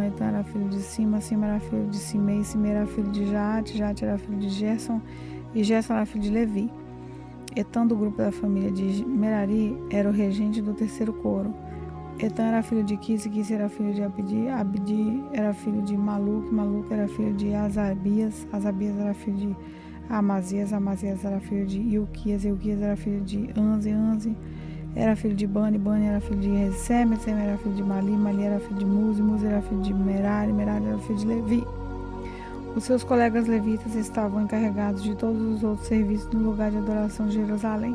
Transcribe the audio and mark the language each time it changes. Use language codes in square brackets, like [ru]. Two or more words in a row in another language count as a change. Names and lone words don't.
[pt] Etan era filho de Sima. Sima era filho de Simei. Simei era filho de Jaate. Jaate era filho de Gerson. E Gerson era filho de Levi. Etan, do grupo da família de Merari, era o regente do terceiro coro. Etan era filho de Quis. Quis era filho de Abdi. Abdi era filho de Maluque. Maluque era filho de Azabias. Azabias era filho de Amazias. Amazias era filho de Ilquias. Ilquias era filho de Anze. Anze era filho de Bani. Bani era filho de Resem. Resem era filho de Mali. Mali era filho de Muzi. Muzi era filho de Merari. Merari era filho de Levi. Os seus colegas levitas estavam encarregados de todos os outros serviços no lugar de adoração de Jerusalém.